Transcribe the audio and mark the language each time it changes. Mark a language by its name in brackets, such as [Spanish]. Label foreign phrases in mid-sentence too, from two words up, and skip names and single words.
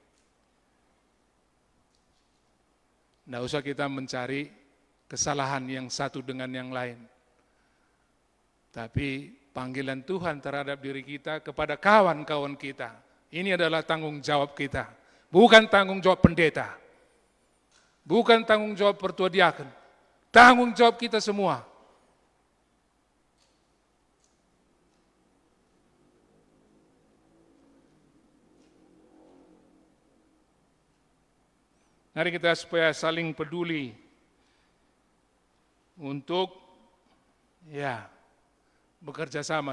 [Indonesian] Nggak usah kita mencari kesalahan yang satu dengan yang lain. Tapi panggilan Tuhan terhadap diri kita kepada kawan-kawan kita, ini adalah tanggung jawab kita. Bukan tanggung jawab pendeta. Bukan tanggung jawab pertua diaken. Tanggung jawab kita semua. Mari kita supaya saling peduli untuk bekerja sama.